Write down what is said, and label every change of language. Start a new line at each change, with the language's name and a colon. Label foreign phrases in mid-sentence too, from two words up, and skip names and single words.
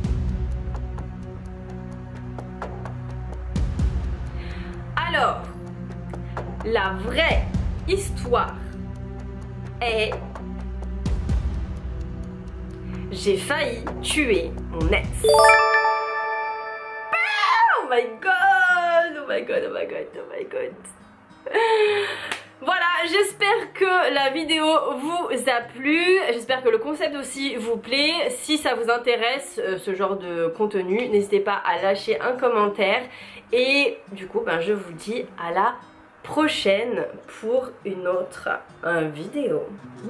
French: Alors, la vraie histoire est... J'ai failli tuer mon ex.
English: Oh my god, oh my god, oh my god, oh my god.
French: Voilà, j'espère que la vidéo vous a plu. J'espère que le concept aussi vous plaît. Si ça vous intéresse ce genre de contenu, n'hésitez pas à lâcher un commentaire. Et du coup, ben, je vous dis à la prochaine pour une autre vidéo.